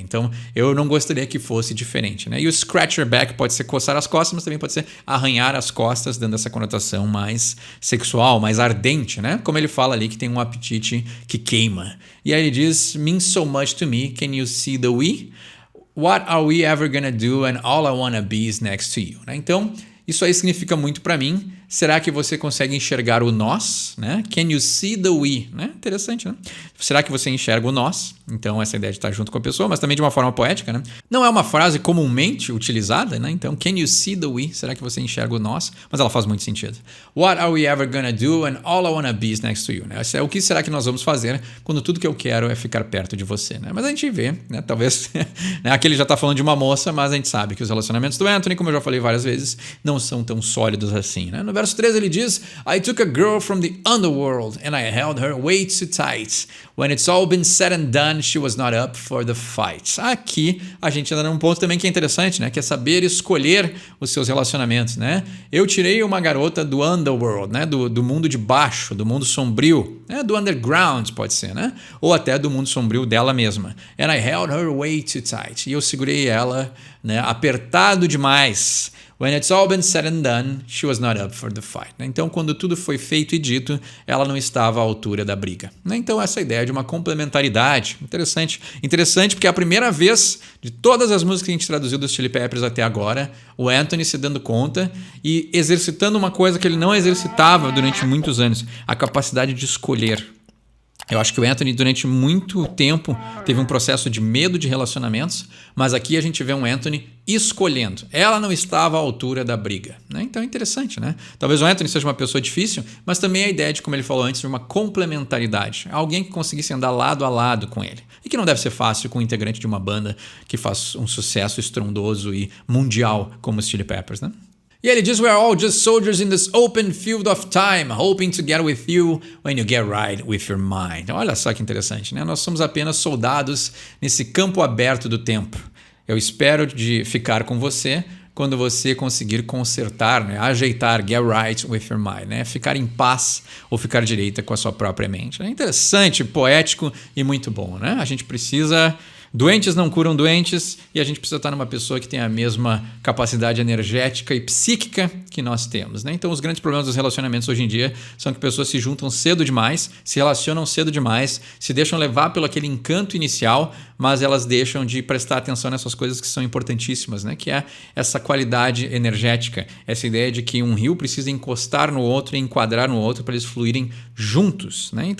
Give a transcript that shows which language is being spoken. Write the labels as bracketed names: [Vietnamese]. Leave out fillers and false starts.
[Portuguese] Então, eu não gostaria que fosse diferente, né? E o [English] scratch your back [Portuguese] pode ser coçar as costas, mas também pode ser arranhar as costas, dando essa conotação mais sexual, mais ardente, né? Como ele fala ali que tem um apetite que queima. E aí ele diz, [English] means so much to me, can you see the we? What are we ever gonna do and all I wanna be is next to you? [Portuguese] Né? Então, isso aí significa muito para mim. Será que você consegue enxergar o nós? [English] Né? Can you see the we? Né? [Portuguese] Interessante, né? Será que você enxerga o nós? Então, essa ideia de estar junto com a pessoa, mas também de uma forma poética, né? Não é uma frase comumente utilizada, né? Então, [English] can you see the we? [Portuguese] Será que você enxerga o nós? Mas ela faz muito sentido. [English] What are we ever gonna do and all I wanna be is next to you? [Portuguese] Né? O que será que nós vamos fazer quando tudo que eu quero é ficar perto de você? Né? Mas a gente vê, né? Talvez... né? Aqui ele já está falando de uma moça, mas a gente sabe que os relacionamentos do Anthony, como eu já falei várias vezes, não são tão sólidos assim, né? No verso 13 ele diz, [English] I took a girl from the underworld and I held her way too tight. When it's all been said and done, she was not up for the fight. [Portuguese] Aqui a gente anda num ponto também que é interessante, né? Que é saber escolher os seus relacionamentos, né? Eu tirei uma garota do underworld, né? Do mundo de baixo, do mundo sombrio, né? Do underground pode ser, né? Ou até do mundo sombrio dela mesma. [English] And I held her way too tight. [Portuguese] E eu segurei ela, né? Apertado demais. [English] When it's all been said and done, she was not up for the fight. [Portuguese] Então, quando tudo foi feito e dito, ela não estava à altura da briga. Então, essa ideia de uma complementaridade, interessante porque é a primeira vez de todas as músicas que a gente traduziu dos Chili Peppers até agora, o Anthony se dando conta e exercitando uma coisa que ele não exercitava durante muitos anos, a capacidade de escolher. Eu acho que o Anthony, durante muito tempo, teve um processo de medo de relacionamentos, mas aqui a gente vê um Anthony escolhendo. Ela não estava à altura da briga. Né? Então é interessante, né? Talvez o Anthony seja uma pessoa difícil, mas também a ideia de, como ele falou antes, de uma complementaridade. Alguém que conseguisse andar lado a lado com ele. E que não deve ser fácil com um integrante de uma banda que faz um sucesso estrondoso e mundial como os Chili Peppers, né? E ele diz, [English] we are all just soldiers in this open field of time, hoping to get with you when you get right with your mind. [Portuguese] Então, olha só que interessante, né? Nós somos apenas soldados nesse campo aberto do tempo. Eu espero de ficar com você quando você conseguir consertar, né? [English] Ajeitar, get right with your mind, né? [Portuguese] Ficar em paz ou ficar direita com a sua própria mente. É interessante, poético e muito bom, né? A gente precisa... Doentes não curam doentes e a gente precisa estar numa pessoa que tem a mesma capacidade energética e psíquica que nós temos, né? Então, os grandes problemas dos relacionamentos hoje em dia são que pessoas se juntam cedo demais, se relacionam cedo demais, se deixam levar pelo aquele encanto inicial, mas elas deixam de prestar atenção nessas coisas que são importantíssimas, né? Que é essa qualidade energética, essa ideia de que um rio precisa encostar no outro e enquadrar no outro para eles fluírem juntos, né?